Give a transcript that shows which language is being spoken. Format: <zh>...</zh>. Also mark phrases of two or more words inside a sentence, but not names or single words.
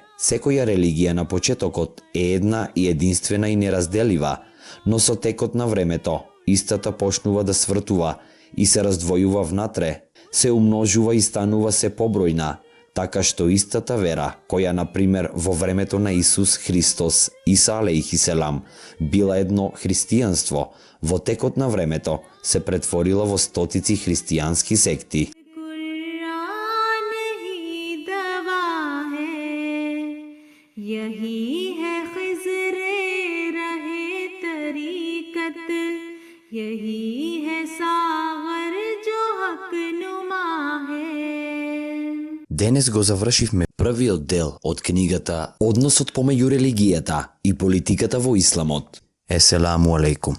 <mk>Секоја религија на почетокот е една и единствена и неразделива, но со текот на времето истата почнува да свртува и се раздвојува внатре, се умножува и станува се побројна, така што истата вера, која например во времето на Исус Христос, Иса алейхиселам, била едно христијанство, во текот на времето се претворила во стотици христијански секти.</mk> <ur>یہی ہے خضرِ رہِ طریقت، یہی ہے</ur> <mk>Денес го завршивме првиот дел од книгата Односот помеѓу религијата и политиката во исламот.</mk> <ar>السلام عليكم.</ar>